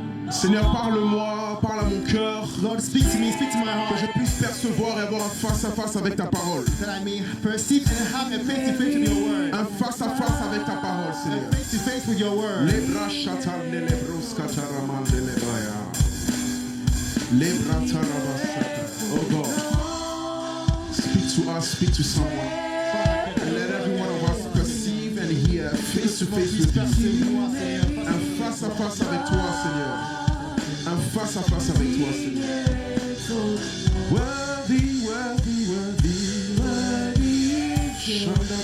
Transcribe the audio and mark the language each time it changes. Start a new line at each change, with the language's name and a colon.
French: Seigneur, parle-moi, parle à mon cœur,
English: Lord, speak to me. Speak to my
French: que
English: heart.
French: je puisse percevoir et avoir un face à face avec ta parole.
English: That I may perceive and have a face to face with your word.
French: Un face à face avec ta parole, Seigneur.
English: Face to face with your word. Lebra shatar ne lebros kataraman de lebraya. Lebra tarabasata. Oh God, speak to us, speak to someone. And let every one of us perceive and hear face to face with you.
French: Un face à face avec toi, Seigneur. Un face à face avec toi, Seigneur.
English: Worthy, worthy, worthy, worthy.